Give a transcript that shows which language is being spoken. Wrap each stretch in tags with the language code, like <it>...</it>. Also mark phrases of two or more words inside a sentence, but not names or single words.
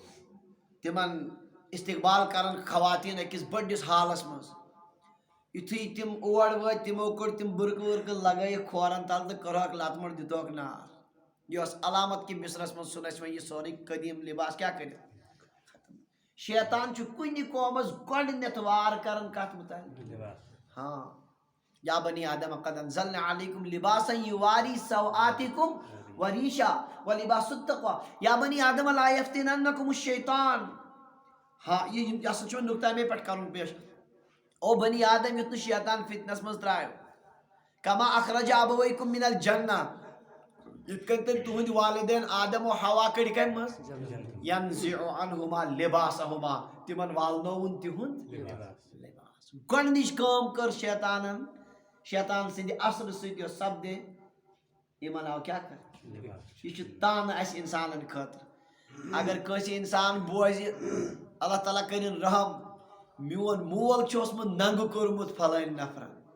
<ks>تِمن استقبال کران خواتیٖن أکِس بٔڑِس ہالس منٛز یُتھُے تِم اور وٲتۍ تِمو کٔڑ تِم بُرقہٕ ورقہٕ لگٲیِکھ کھورن تل تہٕ کٔرہوکھ لتہٕ مۄٹ دِتوکھ نار یہِ ٲس علامت کہِ مصرس منٛز ژھُن اسہِ وۄنۍ یہِ سورُے قدیٖم لباس کیٛاہ کٔرِتھ شیطان چھُ کُنہِ قومس گۄڈٕنٮ۪تھ وار کران کتھ مُتعلق ہاں</ks> <ar>یا بنی آدم قد انزلنا علیکم لباسا یواری سوآتکم وریشا ولباس التقوی یا بنی آدم لا یفتننکم الشیطان</ar> <ks>ہاں یہ ہسا چھُ نقطہ مے پٮ۪ٹھ کرُن پیش او بنی آدم یُتھ نہٕ شیطان فتنس منٛز ترٛایو</ks> <ar>کما اخرج ابویکم من الجنہ</ar> <ks>یِتھ کٔنۍ تٔمۍ تُہنٛدۍ والدین آدم و حوا کٔڑۍ کمہِ منٛز</ks> <ar>ینزع عنہما لباسہما</ar> <ks>تِمن والنووُن تِہُنٛد لباس گۄڈنِچ کٲم کٔر شیطانن شیطان سٕنٛدِ اثرٕ سۭتۍ یۄس سپدے یِمن آو کیٛاہ کرنہٕ یہِ چھُ تانہٕ اسہِ انسانن خٲطرٕ اگر کٲنٛسہِ انسان بوزِ اللہ تعالیٰ کٔرِنۍ رحم میون مول چھُ اوسمُت ننٛگہٕ کوٚرمُت فلٲنۍ نفرن</ks>